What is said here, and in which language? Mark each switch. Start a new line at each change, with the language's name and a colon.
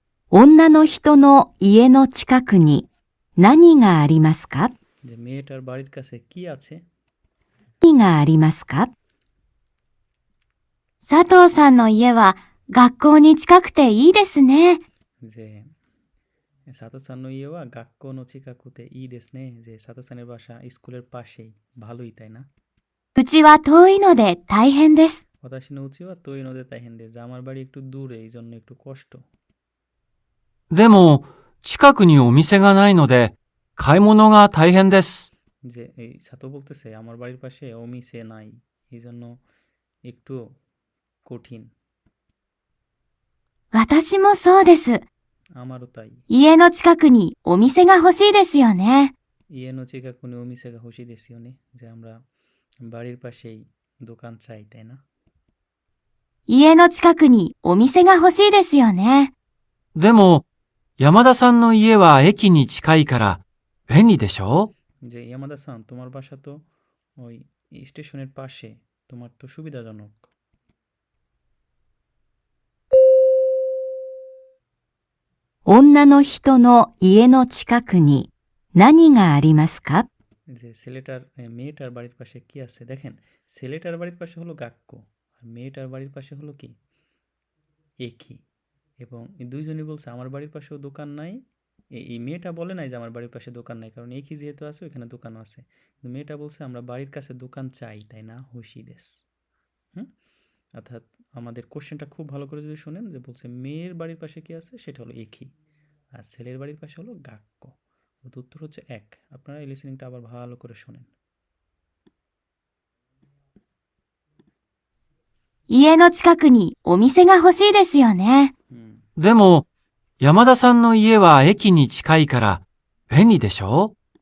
Japanese: 女の人の家の近くに何がありますか
Bangla: যে মেয়েটার বাড়ির কাছে কি আছে?
Japanese: 何がありますか佐藤さんの家は学校に近くていいですね。 যে সাতো-সানの家は学校の近くていいですね。
Bangla: যে সাতো-সানের বাসা স্কুলের পাশেই, ভালোই তাই না?
Japanese: うちは遠いので大変です。私の家は遠いので大変です。
Bangla: যে আমার বাড়ি একটু দূরে, এই জন্য একটু কষ্ট.
Japanese: でも、近くにお店がないので、買い物が大変です。
Bangla: যে এই সাতো বলতেছে আমার বাড়ির পাশে অমিসে নাই, এই জন্য একটু কঠিন.
Japanese: 私もそうです。
Bangla: আমারও তাই.
Japanese: 家の近くにお店が欲しいですよね。家の近くにお店が欲しいですよね.
Bangla: যে আমরা বাড়ির পাশেই দোকান চাই, তাই না?
Japanese: 家の近くにお店が欲しいですよね。でも、山田さんの家は駅に近いから便利でしょ？
Bangla: যে ইয়ামাদা-সান, তোমার বাসা তো ওই স্টেশনের পাশে, তোমার তো সুবিধাজনক.
Japanese: 女の人の家の近くに何がありますか？
Bangla: যে মেয়েটার বাড়ির পাশে কি আছে? দেখেন, ছেলেটার বাড়ির পাশে হলো গাক্কো, আর মেয়েটার বাড়ির পাশে হলো কি? একি. এবং এই দুইজনই বলছে আমার বাড়ির পাশেও দোকান নাই. এই মেয়েটা বলে নাই যে আমার বাড়ির পাশে দোকান নাই, কারণ একি যেহেতু আছে ওইখানে দোকানও আছে. কিন্তু মেয়েটা বলছে আমরা বাড়ির কাছে দোকান চাই, তাই না? হুশি দেস. হুম? অর্থাৎ আমাদের কোশ্চেনটা খুব ভালো করে যদি শোনেন, যে বলছে মেয়ের বাড়ির পাশে কি আছে, সেটা হলো একি, আর ছেলের বাড়ির পাশে হলো গাক্কো. তো উত্তর হচ্ছে এক. আপনারা এই লিসেনিংটা আবার ভালো করে শোনেন.
Japanese: 家の近くにお店が欲しいですよね。 হুম. でも、山田さんの家は駅に近いから便利でしょ？